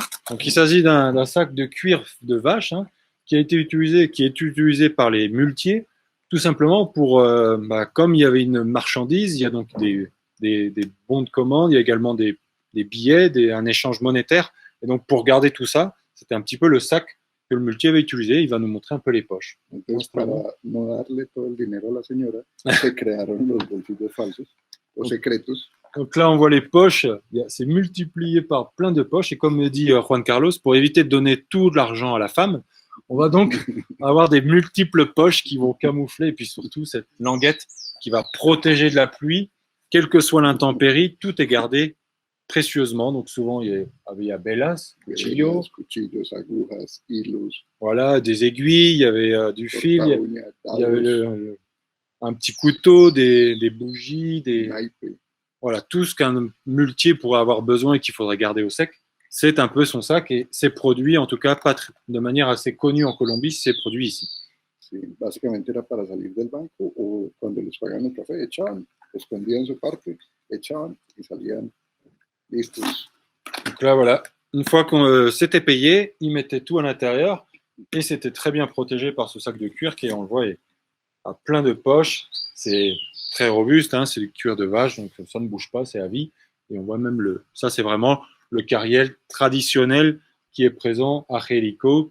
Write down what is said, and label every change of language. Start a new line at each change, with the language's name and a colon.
French: Donc il s'agit d'un sac de cuir de vache, hein, qui est utilisé par les muletiers, tout simplement pour, comme il y avait une marchandise, il y a donc des bons de commande, il y a également des billets, un échange monétaire, et donc pour garder tout ça, c'était un petit peu le sac que le muletier avait utilisé. Il va nous montrer un peu les poches.
Spanish: Entonces, para no darle todo el dinero a la señora, se crearon los bolsillos falsos o secretos.
French: Donc là, on voit les poches, c'est multiplié par plein de poches. Et comme me dit Juan Carlos, pour éviter de donner tout l'argent à la femme, on va donc avoir des multiples poches qui vont camoufler. Et puis surtout, cette languette qui va protéger de la pluie, quelle que soit l'intempérie, tout est gardé précieusement. Donc souvent, il y a
Spanish: velas, cuchillos, agujas, hilos.
French: Voilà, des aiguilles, il y avait du fil, il y avait un petit couteau, des bougies, voilà, tout ce qu'un muletier pourrait avoir besoin et qu'il faudrait garder au sec, c'est un peu son sac et c'est produit, en tout cas, de manière assez connue en Colombie, c'est produit ici.
Spanish: Sí, básicamente era para salir del banco o cuando les pagaban el café, echaban, escondían su parte, echaban y salían listos.
French: Donc là, voilà, une fois qu'on s'était payé, ils mettaient tout à l'intérieur et c'était très bien protégé par ce sac de cuir qui, on le voit, a plein de poches. C'est très robuste, hein, c'est du cuir de vache, donc ça ne bouge pas, c'est à vie. Et on voit même ça, c'est vraiment le carriel traditionnel qui est présent à Jerico.